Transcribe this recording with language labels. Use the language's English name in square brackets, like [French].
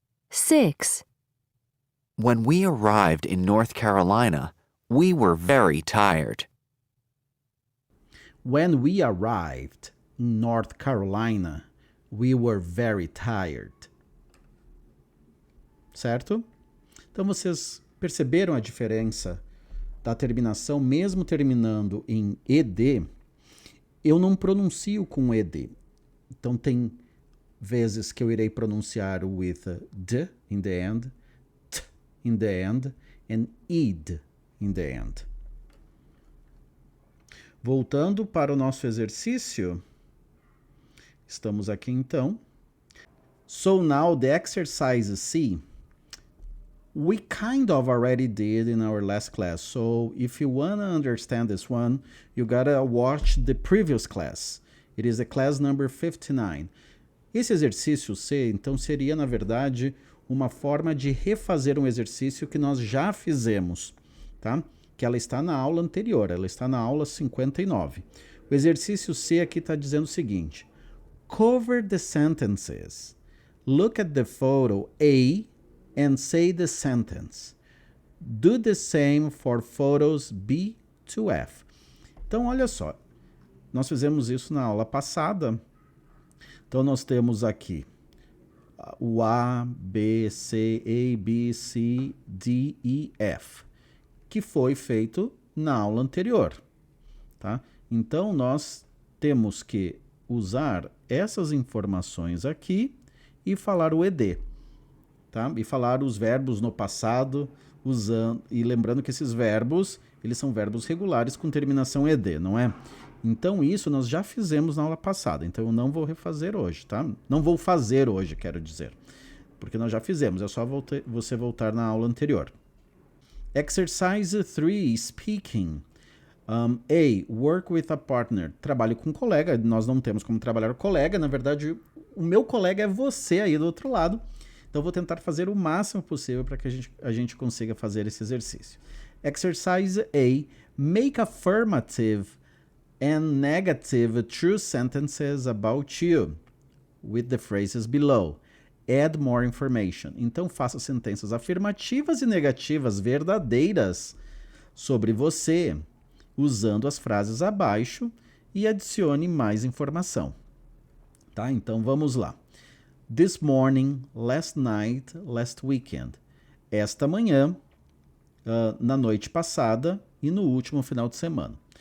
[English] 6. When we arrived in North Carolina, we were very tired. When we arrived in North Carolina, we were very tired. [Portuguese] Certo? Então vocês perceberam a diferença da terminação, mesmo terminando em ed, eu não pronuncio com ed. Então tem vezes que eu irei pronunciar [English] with d in the end, t in the end, and id in the end. [Portuguese] Voltando para o nosso exercício, estamos aqui então. [English] So now the exercise C, we kind of already did in our last class. So if you want to understand this one, you gotta watch the previous class. It is a class number 59. [Portuguese] Esse exercício C, então, seria, na verdade, uma forma de refazer um exercício que nós já fizemos, tá? Que ela está na aula anterior, ela está na aula 59. O exercício C aqui está dizendo o seguinte: [English] cover the sentences. Look at the photo A and say the sentence. Do the same for photos B to F. [Portuguese] Então, olha só, nós fizemos isso na aula passada. Então, nós temos aqui o A, B, C, D, E, F, que foi feito na aula anterior, tá? Então, nós temos que usar essas informações aqui e falar o ED, tá? E falar os verbos no passado, usando, e lembrando que esses verbos, eles são verbos regulares com terminação ED, não é? Então, isso nós já fizemos na aula passada, então eu não vou refazer hoje, tá? Não vou fazer hoje, quero dizer, porque nós já fizemos, é só você voltar na aula anterior. [English] Exercise 3, speaking. A, work with a partner. [Portuguese] Trabalho com colega, nós não temos como trabalhar com colega, na verdade, o meu colega é você aí do outro lado, então eu vou tentar fazer o máximo possível para que a gente consiga fazer esse exercício. [English] Exercise A, make affirmative and negative true sentences about you with the phrases below. Add more information. [Portuguese] Então, faça sentenças afirmativas e negativas verdadeiras sobre você, usando as frases abaixo e adicione mais informação. Tá? Então, vamos lá. [English] This morning, last night, last weekend. [Portuguese] Esta manhã, na noite passada e no último final de semana.